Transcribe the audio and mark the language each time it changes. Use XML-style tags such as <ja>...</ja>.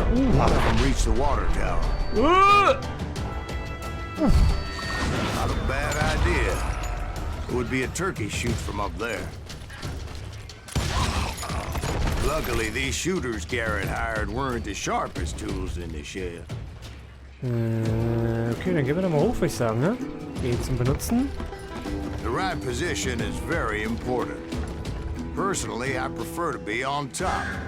<en>none of them reached the water tower. Not a bad idea. It would be a turkey shoot from up there. Luckily, these shooters Garrett hired weren't the sharpest tools in the shed.</en> <de>Okay, dann gehen wir da mal hoch, würde ich sagen, ne? Geh zum Benutzen.</de> <en>The right position is very important. Personally, I prefer to be on top.</en>